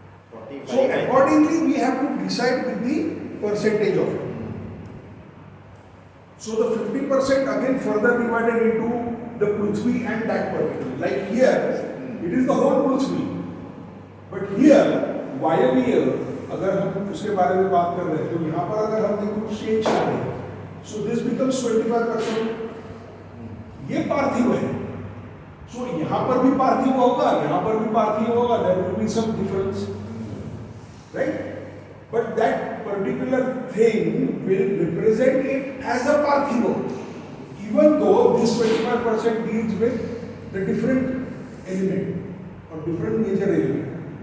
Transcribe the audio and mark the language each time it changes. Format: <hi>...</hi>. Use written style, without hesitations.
<en>45. So accordingly, we have to decide with the percentage of it. So the 50% again further divided into the Prithvi and that particular. Like here, it is the whole Prithvi.</en> <hi>But here, वायवीय अगर हम उसके बारे में बात कर रहे हैं, तो यहाँ पर अगर हमने कुछ चेंज करें,</hi> <en>so this becomes 25%.</en> <hi>ये पार्थिव है. So यहाँ पर भी पार्थिव होगा, यहाँ पर भी पार्थिव होगा.</hi> <en>There will be some difference, right? But that particular thing will represent it as a parthivo, even though this 25% deals with the different element or different major element.</en>